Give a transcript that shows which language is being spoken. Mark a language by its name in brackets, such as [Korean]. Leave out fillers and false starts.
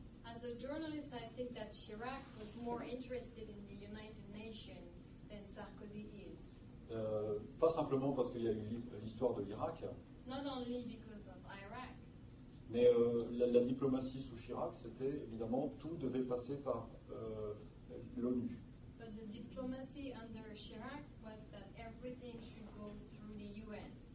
[English] As a journalist, I think that Chirac was more interested in the United Nations than Sarkozy is. [French] Pas simplement parce qu'il y a eu l'histoire de l'Irak, [English] Not only because of Iraq, [French] Mais la diplomatie sous Chirac, c'était évidemment, tout devait passer par l'ONU. [English] But the diplomacy under Chirac was that everything should go through the UN.